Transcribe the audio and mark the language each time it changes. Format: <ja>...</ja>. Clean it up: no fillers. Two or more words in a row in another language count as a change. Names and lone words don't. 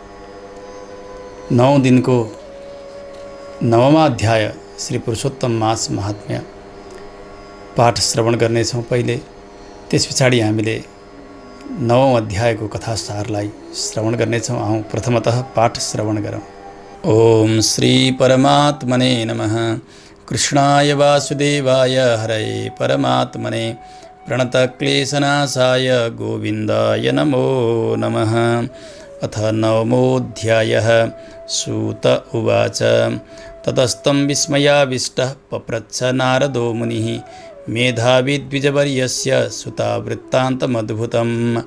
<ne>9औं दिनको 9वाँ अध्याय श्री पुरुषोत्तम मास महात्म्य पाठ श्रवण गर्नेछौँ पहिले। त्यस पछाडि हामीले 9औं अध्यायको कथासारलाई श्रवण गर्नेछौँ। आउँ प्रथमतः पाठ श्रवण गरौँ।</ne> <sa>ओम श्री परमात्मने नमः। कृष्णाय वासुदेवाय हरये परमात्मने प्रणतक्लेशनाशाय गोविन्दाय नमो नमः। अथ 9मोऽध्यायः। सूत उवाच ततस्तं विस्मयाविष्टः पप्रच्छ नारदो मुनिः मेधावी द्विजवर्यस्य सुतावृत्तान्तमद्भुतम्।</sa>